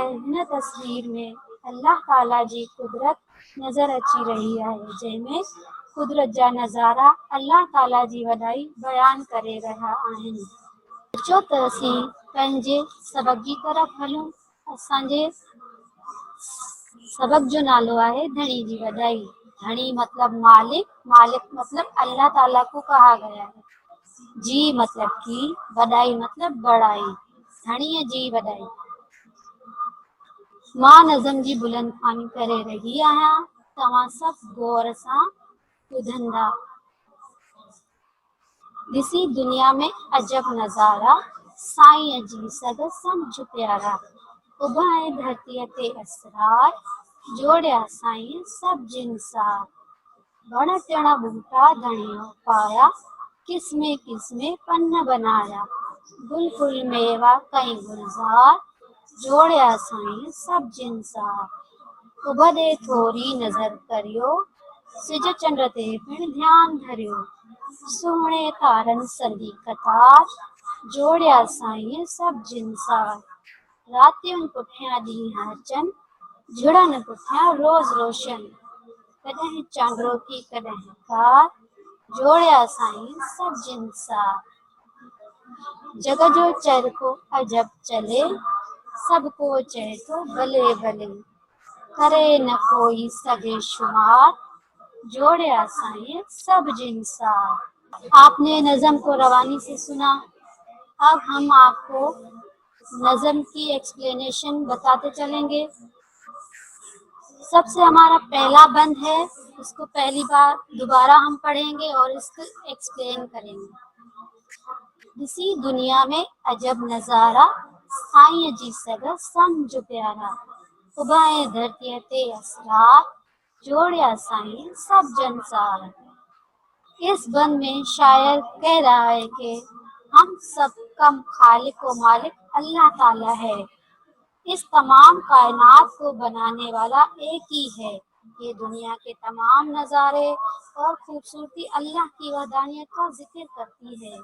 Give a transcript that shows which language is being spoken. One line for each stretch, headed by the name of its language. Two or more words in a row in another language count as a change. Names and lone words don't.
Sindhi: हिन तस्वीर में अल्लाह ताला जी कुदरत नज़र अची रही आहे, जंहिंमें कुदरत जा नज़ारा अल्लाह ताला जी वॾाई बयान करे रहिया आहिनि। अचो त असीं पंहिंजे सबक़ जी तरफ़ हलूं। असांजे सबक़ जो नालो आहे धणी जी वॾाई। धणी मतलब मालिक, मालिक मतलब अल्लाह ताला
Urdu: کو کہا گیا ہے.
Sindhi: जी मतलब की, वॾाई मतलब बड़ाई। धणीअ जी वॾाई। मां नज़म जी बुलंद ख़्वानी करे रही आहियां, तव्हां सभु गौर सां ॿुधंदा। ॾिसी दुनिया में अजब नज़ारा, साईं जी सद सम्झ प्यारा। उभाए धरतीअ ते असरार, जोड़िया साईं सभु जिनसार। वण टिण बूटा धणियो पाया, किस्मे किस्मे पन बनाया। गुल फुल मेवा कई गुलजार, जोड़िया साईं सभु जिनसार। उभदे थोरी नज़र करियो, सिज चंड ते पिण ध्यान धरियो। सुहिणे तारनि संदी कतार, जोड़िया साईं सभु जिनसार। रातियुनि पुठियां ॾींहं अचनि, झुड़नि पुठियां रोज़ रोशन। कॾहिं चांडो की कॾहिं कार, जोड़िया साईं सभु जिनसार। जग जो चरखो अजब चले, सभु को चए तो भले भले। करे न कोई सगे शुमार, जोड़िया साईं सब जिनसार।
Urdu: آپ نے نظم کو روانی سے سنا۔ اب ہم آپ کو نظم کی ایکسپلینیشن بتاتے چلیں گے. سب سے ہمارا پہلا بند ہے، اس کو پہلی بار دوبارہ ہم پڑھیں گے اور اس کو ایکسپلین کریں گے.
Sindhi: इसी दुनिया में अजब नज़ारा, साईं जी सद सम्झ प्यारा। उभाए धरतीअ ते असरार, जोड़िया साईं सब जनसार।
Urdu: اس بند میں شاعر کہہ رہا ہے کہ ہم سب کا خالق و مالک اللہ تعالیٰ ہے. اس تمام کائنات کو بنانے والا ایک ہی ہے. یہ دنیا کے تمام نظارے اور خوبصورتی اللہ کی وحدانیت کا ذکر کرتی ہے.